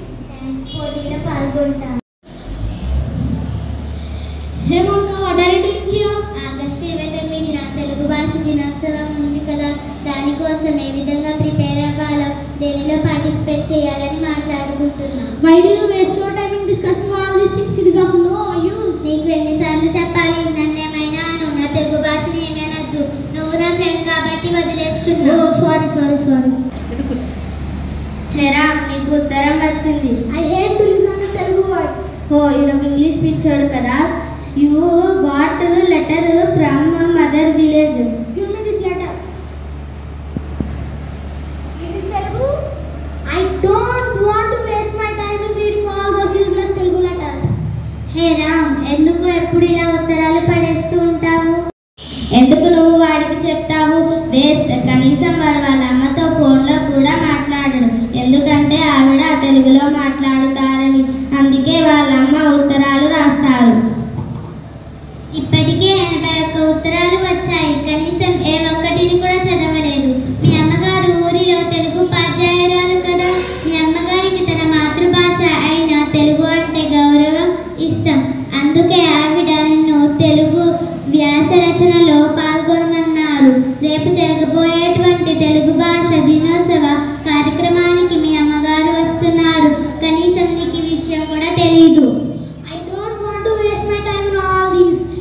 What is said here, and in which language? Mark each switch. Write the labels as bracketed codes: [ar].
[te] Dance పోటీలో పాల్గొంటాను. [en] Hey Monica, what are you doing here? [te] August 29న Telugu భాష దినోత్సవం ఉంది కదా, దానికోసం ఏ విధంగా ప్రిపేర్ అవ్వాలో, దేనిలో పార్టిసిపేట్ చేయాలని మాట్లాడుకుంటున్నాను. [en] Why do you waste your time in discussing all these things? It is of no use. [te] నీకు ఎన్నిసార్లు చెప్పాలి? నన్నేమైనా నా తెలుగు భాషని ఏమైనద్దు. నువ్వు నా ఫ్రెండ్ కాబట్టి వదిలేస్తున్నా. [en] Oh, sorry. [te] హేరా, నీకు ఉత్తరం వచ్చింది. [en] I hate to listen to Telugu words. [te] ఓ, ఈయన ఇంగ్లీష్ పిచ్చోడు కదా. [en] You got letter from mother village. Give me this letter. Is it Telugu? I don't want to waste my time in reading all those useless Telugu letters. [te] హే రామ్, ఎందుకు ఎప్పుడు ఇలా ఉత్తరాలు పడేస్తూ ఉంటావు? ఎందుకు నువ్వు వాడికి చెప్తావు? వేస్ట్. కనీసం వాడు వాళ్ళ అమ్మతో ఫోన్లో కూడా మాట్లాడడు. ఎందుకంటే ఆవిడ తెలుగులో మాట్లాడుతారని. అందుకే వాళ్ళ అమ్మ ఉత్తరాలు రాస్తారు. ఇప్పటికే 81 ఉత్తరాలు వచ్చాయి. కనీసం ఏ ఒక్కటిని కూడా చదవలేదు. మీ అమ్మగారు ఊరిలో తెలుగు ఉపాధ్యాయురాలు కదా. మీ అమ్మగారికి తన మాతృభాష అయిన తెలుగు అంటే గౌరవం, ఇష్టం. అందుకే ఆవిడ నిన్ను తెలుగు వ్యాస రచనలో పాల్గొనమన్నారు. రేపు జరగబోయేటువంటి తెలుగు భాష దినోత్సవ కార్యక్రమానికి మీ అమ్మగారు వస్తున్నారు. కనీసం నీకు ఈ విషయం కూడా తెలీదు. [en] I don't want to waste my time in all these.